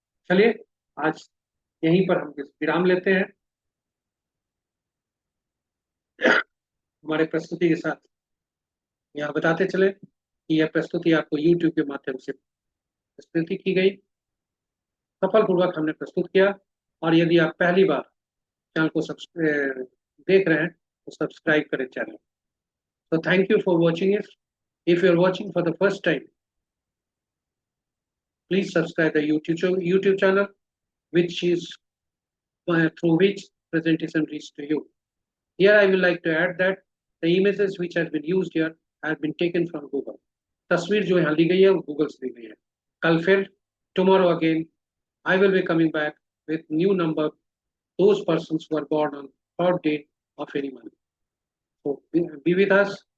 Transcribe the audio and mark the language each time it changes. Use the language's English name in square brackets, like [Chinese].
[Hindi] चलिए आज यहीं पर हम विराम लेते हैं हमारे प्रस्तुति के साथ। यहाँ बताते चले कि यह प्रस्तुति आपको YouTube के माध्यम से प्रस्तुति की गई, सफलपूर्वक हमने प्रस्तुत किया। और यदि आप पहली बार चैनल को देख रहे हैं तो सब्सक्राइब करें channel. [English] So thank you for watching it. If you're watching for the first time, please subscribe the YouTube channel, which is through which presentation reached to you. Here I would like to add that the images which has been used here have been taken from Google. [Hindi] तस्वीर जो यहाँ ली गई है वो Google से ली गई है। कल फिर [English] tomorrow again I will be coming back with new number, those persons who are born on 3rd day of any month. So be with us.